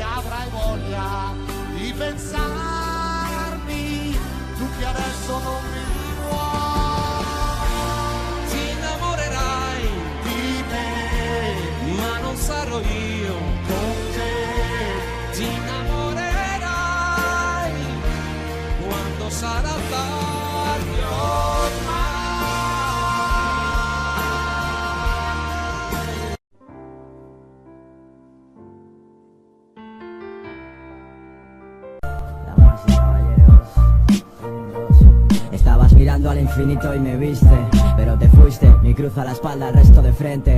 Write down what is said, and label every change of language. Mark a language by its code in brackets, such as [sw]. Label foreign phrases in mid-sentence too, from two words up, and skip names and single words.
[it] Avrai voglia di pensarmi, tu che adesso non mi vuoi. Ti innamorerai di me, ma non sarò io con te. Ti innamorerai quando sarà tardi ormai. [es] Estabas mirando al infinito y me viste, pero te fuiste, me cruza la espalda el resto de frente.